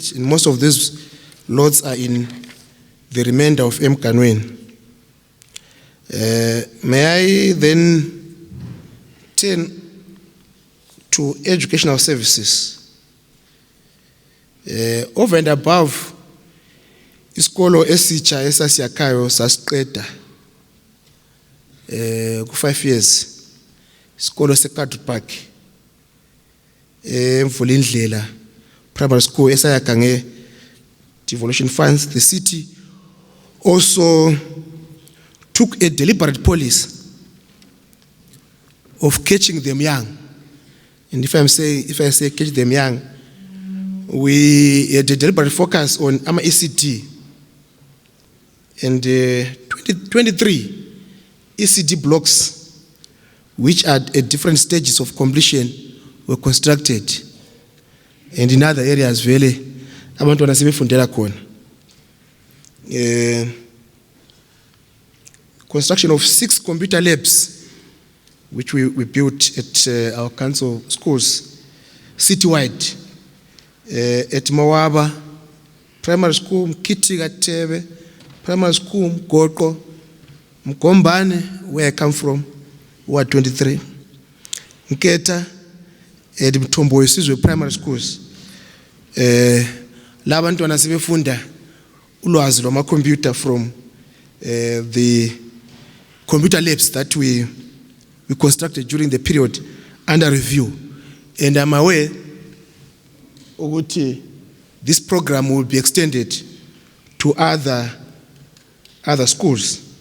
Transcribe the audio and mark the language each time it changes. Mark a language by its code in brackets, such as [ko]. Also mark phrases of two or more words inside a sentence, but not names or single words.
[en] And most of these lots are in the remainder of Mguni. May I then turn to educational services. Over and above, [nd] isikolo esitsha esasiyakhayo sasiqeda ku5 years, isikolo seCllr Park Mvulindlela Primary School esayakha nge- [en] devolution funds. The city also took a deliberate policy of catching them young. And if I say catch them young, we had a deliberate focus on ECD. And 23 ECD blocks, which are at different stages of completion, were constructed. And in other areas, really, [nd] abantu wanasebefundela khona. [en] Construction of 6 computer labs, which we built at our council schools, citywide, at Mawaba Primary School, Mkiti Gatebe, Primary School, Mgoko, Mkombane, where I come from, Ward 23, Nketa, Mthombo wesizwe primary schools [nd] labantwana sebefunda ulwazi lwama-computer [en] from the computer labs that we constructed during the period under review. And I'm aware that this program will be extended to other schools.